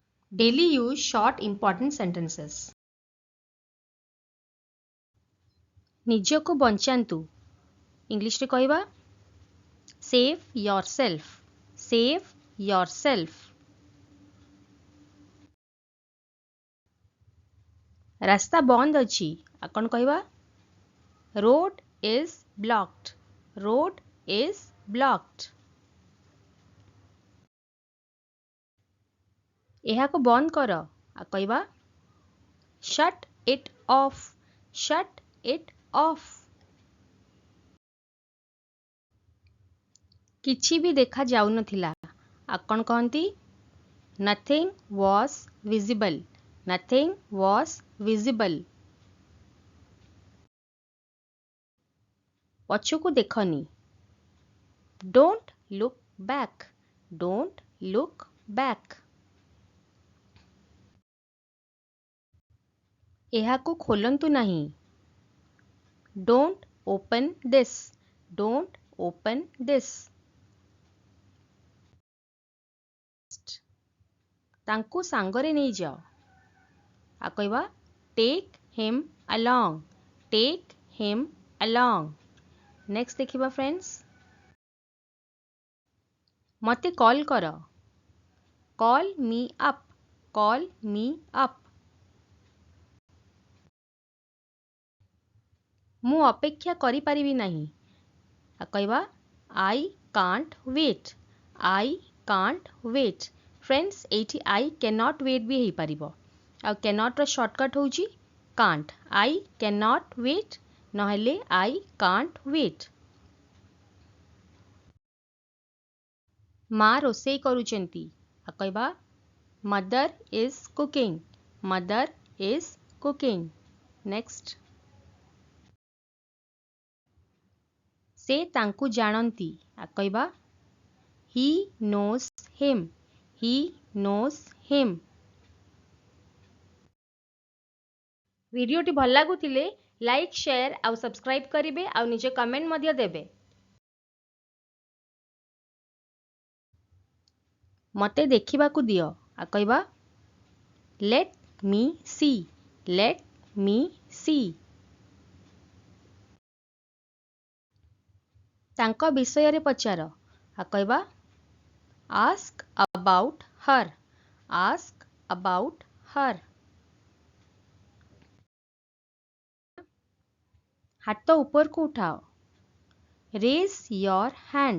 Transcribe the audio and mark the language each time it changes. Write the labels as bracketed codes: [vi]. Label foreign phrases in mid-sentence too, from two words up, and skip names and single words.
[en] Daily use short important sentences. [or] ନିଜକୁ ବଞ୍ଚାନ୍ତୁ ଇଂଲିଶରେ କହିବା [en] save yourself. Save yourself. [or] ରାସ୍ତା ବନ୍ଦ ଅଛି ଆପଣ କହିବା [en] road is blocked. Road is blocked. [or] ଏହାକୁ ବନ୍ଦ କର କହିବା [en] shut it off. Shut it off. [or] କିଛି ବି ଦେଖା ଯାଉନଥିଲା ଆପଣ କହନ୍ତି [en] nothing was visible. Nothing was visible. [or] ପଛକୁ ଦେଖନି [en] don't look back. Don't look back. [or] ଏହାକୁ ଖୋଲନ୍ତୁ ନାହିଁ [en] don't open this. Don't open this. [or] ତାଙ୍କୁ ସାଙ୍ଗରେ ନେଇଯାଅ କହିବା [en] take him along. Take him along. [or] ନେକ୍ସଟ ଦେଖିବା ଫ୍ରେଣ୍ଡସ୍ ମୋତେ କଲ୍ କର [en] call me up. Call me up. [or] ମୁଁ ଅପେକ୍ଷା କରିପାରିବି ନାହିଁ କହିବା [en] I can't wait. I can't wait. Friends ଏଇଠି I cannot wait [or] ବି ହେଇପାରିବ ଆଉ [en] cannot ର shortcut ହେଉଛି can't. I cannot wait ନହେଲେ I can't wait. [or] ମା ରୋଷେଇ କରୁଛନ୍ତି କହିବା [en] mother is cooking. Mother is cooking. Next. [or] ସେ ତାଙ୍କୁ ଜାଣନ୍ତି କହିବା [en] he knows him. He knows him. [or] ଭିଡ଼ିଓଟି ଭଲ ଲାଗୁଥିଲେ [en] like share [or] ଆଉ ସବସ୍କ୍ରାଇବ୍ କରିବେ ଆଉ ନିଜ କମେଣ୍ଟ ମଧ୍ୟ ଦେବେ ମୋତେ ଦେଖିବାକୁ ଦିଅ କହିବା [en] let me see. Let me see. [or] ତାଙ୍କ ବିଷୟରେ ପଚାର କହିବା [en] ask about her. Ask about her. [or] ହାତ ଉପରକୁ ଉଠାଅ [en] raise your hand.